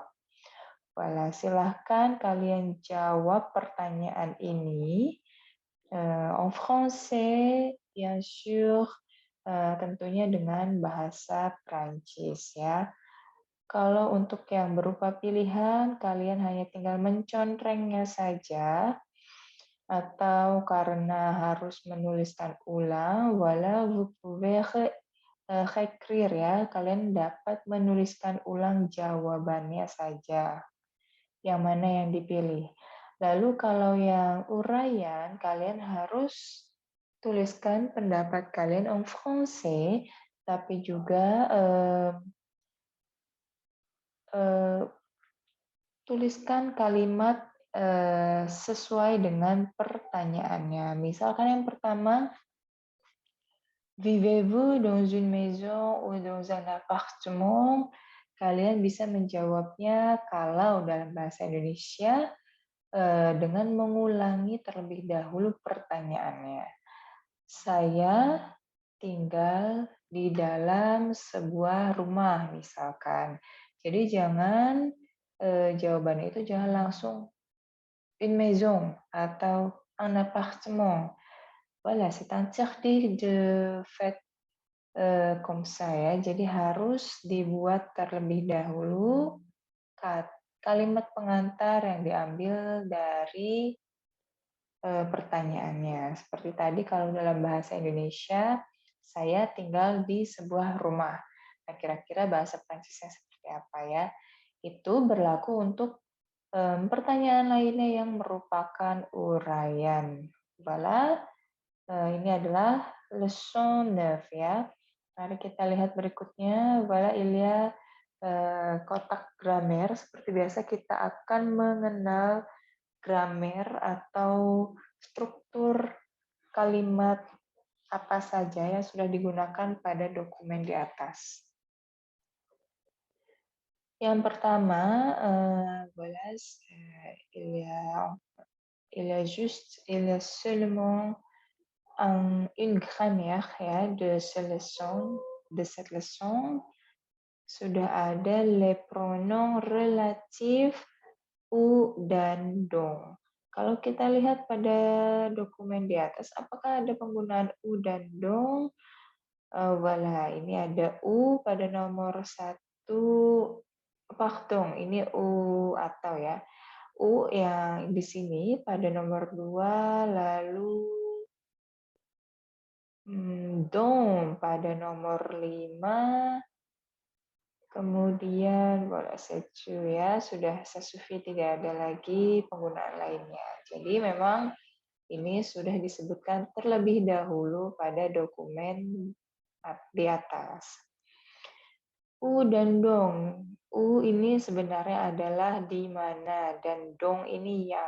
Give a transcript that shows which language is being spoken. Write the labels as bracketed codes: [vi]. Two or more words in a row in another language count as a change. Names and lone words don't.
[id] Voilà, silahkan kalian jawab pertanyaan ini [fr] en français, bien sûr, [id] tentunya dengan bahasa Prancis ya. Kalau untuk yang berupa pilihan, kalian hanya tinggal mencontrengnya saja, atau karena harus menuliskan ulang, [fr] voilà, vous pouvez réécrire [id] ya, kalian dapat menuliskan ulang jawabannya saja, yang mana yang dipilih. Lalu kalau yang uraian, kalian harus tuliskan pendapat kalian [fr] en français, [id] tapi juga tuliskan kalimat sesuai dengan pertanyaannya. Misalkan yang pertama, [fr] vivez-vous dans une maison ou dans un appartement? [id] Kalian bisa menjawabnya kalau dalam bahasa Indonesia dengan mengulangi terlebih dahulu pertanyaannya. Saya tinggal di dalam sebuah rumah misalkan. Jadi jangan jawabannya itu jangan langsung [fr] une maison [id] atau [fr] un appartement. Voilà, c'est interdit de fait comme ça ya. [id] Jadi harus dibuat terlebih dahulu kalimat pengantar yang diambil dari pertanyaannya. Seperti tadi kalau dalam bahasa Indonesia, saya tinggal di sebuah rumah. Nah, kira-kira bahasa Prancisnya seperti apa ya? Itu berlaku untuk pertanyaan lainnya yang merupakan uraian. Voilà, ini adalah leçon 9 ya. Mari kita lihat berikutnya. [fr] Voilà, il y a [id] kotak gramer. Seperti biasa kita akan mengenal gramer atau struktur kalimat apa saja yang sudah digunakan pada dokumen di atas. Yang pertama, [fr] voilà, il y a seulement une grammaire ya de cette leçon. [id] Sudah ada [fr] les pronoms relatifs u [id] dan dong. Kalau kita lihat pada dokumen di atas, apakah ada penggunaan u dan dong? Voilà, ini ada u pada nomor 1, pardon, ini u atau ya. U yang di sini pada nomor 2, lalu dong pada nomor 5, kemudian [fr] voilà, c'est [id] ya, sudah sesuai, tidak ada lagi penggunaan lainnya. Jadi memang ini sudah disebutkan terlebih dahulu pada dokumen di atas. U dan dong. U ini sebenarnya adalah di mana dan dong ini yang.